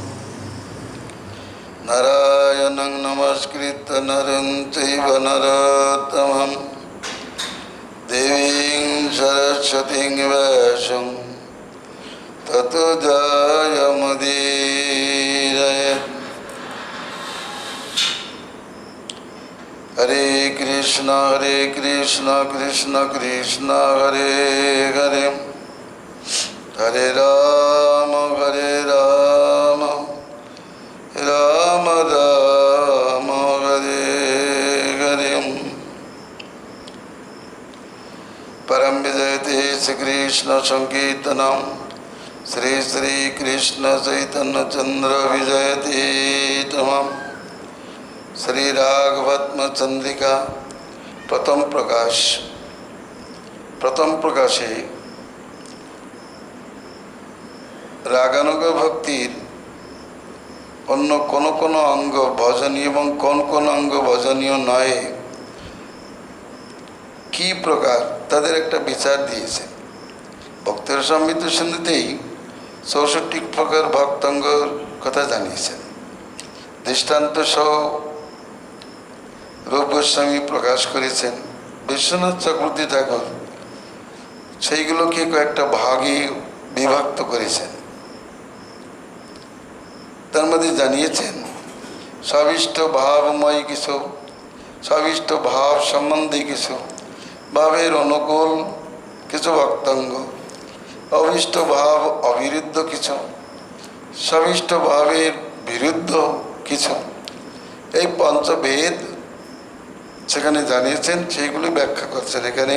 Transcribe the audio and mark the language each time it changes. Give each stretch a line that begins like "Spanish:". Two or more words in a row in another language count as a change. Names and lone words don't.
Sanskrit: नारायणं नमस्कृत्य नरं चैव नरोत्तमं देवीं सरस्वतीं व्यासं ततो जयमुदीरयेत्। हरे कृष्ण कृष्ण कृष्ण हरे हरे, हरे राम राम राम हरे हरे। परम विजयते श्री कृष्ण संकीर्तनम श्री श्री कृष्ण चैतन्य चंद्र विजयते तमम्।
Bangla: শ্রী রাগবর্ত্ম চন্দ্রিকা প্রথম প্রকাশে রাগানুগ ভক্তির অন্য কোন অঙ্গ ভজনীয় এবং কোন অঙ্গ ভজনীয় নয় কী প্রকার তাদের এক বিচার দিয়ে ভক্তর সম্মিত সিন্ধুতেই 64 প্রকার ভক্তাঙ্গের কথা জানিয়েছেন। দৃষ্টান্ত সহ রূপ গোস্বামী প্রকাশ করেছেন। विश्वनाथ चक्रवर्ती ठाकुर সেইগুলোকে কয়েকটা ভাগে বিভক্ত করেছেন। তার মধ্যে জানিয়েছেন সবিষ্ট ভাবময় কিছু, সবিষ্ট ভাব সম্বন্ধে কিছু, ভাবের অনুকূল কিছু ভক্তাঙ্গ, অবিষ্ট ভাব অবিরুদ্ধ কিছু, সবিষ্ট ভাবের বিরুদ্ধ কিছু, এই পঞ্চভেদ সেখানে জানিয়েছেন, সেইগুলি ব্যাখ্যা করছেন এখানে।